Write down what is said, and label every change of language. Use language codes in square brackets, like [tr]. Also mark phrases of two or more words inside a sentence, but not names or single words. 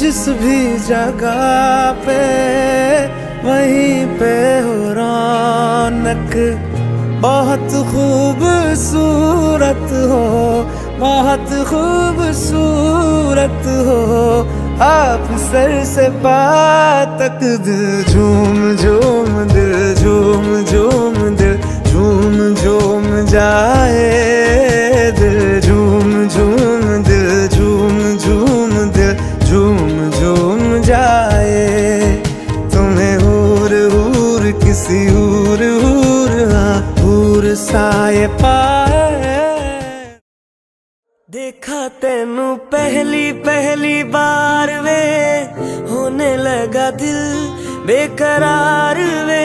[hi] जिस भी जगह पे वहीं पे हो रौनक, बहुत खूबसूरत हो, बहुत खूबसूरत हो आप। सर से पाँव तक दिल झूम झूम, दिल झूम झूम, दिल झूम झूम जाए। दिल झूम झूम, दिल झूम झूम, दिल झूम झूम जाए। तुम्हें हूर हूर किसी हूर हूर, हाँ हूर साए पाए। [pa] देखा तेनू पहली पहली बार वे, होने लगा दिल बेकरार वे।